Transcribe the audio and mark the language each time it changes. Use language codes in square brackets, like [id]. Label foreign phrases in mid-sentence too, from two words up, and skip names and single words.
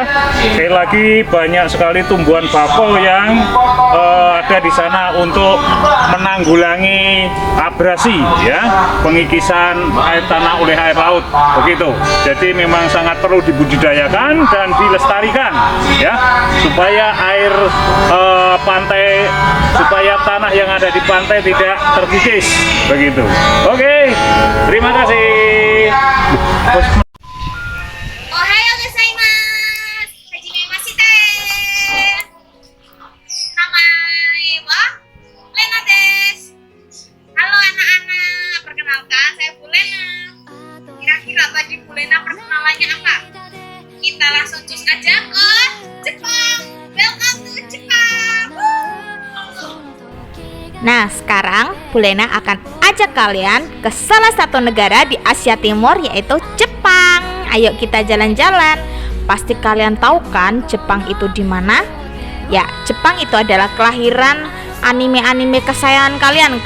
[id] Sekali lagi banyak sekali tumbuhan bakau yang ada di sana untuk menanggulangi abrasi ya, pengikisan air tanah oleh air laut begitu. Jadi memang sangat perlu dibudidayakan dan dilestarikan ya, supaya air pantai, supaya tanah yang ada di pantai tidak terkikis begitu. Oke, terima kasih. [ja] おはようございます. はじめまして。名前はLenaです. [id] Halo anak-anak, perkenalkan saya Bu Lena. Kira-kira tadi Bu Lena perkenalannya apa? Kita langsung cus aja ke Jepang. [en] Welcome to [id] Jepang. Nah, sekarang Bu Lena akan ajak kalian ke salah satu negara di Asia Timur, yaitu Jepang. Ayo kita jalan-jalan. Pasti kalian tahu kan Jepang itu di mana? Ya, Jepang itu adalah kelahiran anime-anime kesayangan kalian.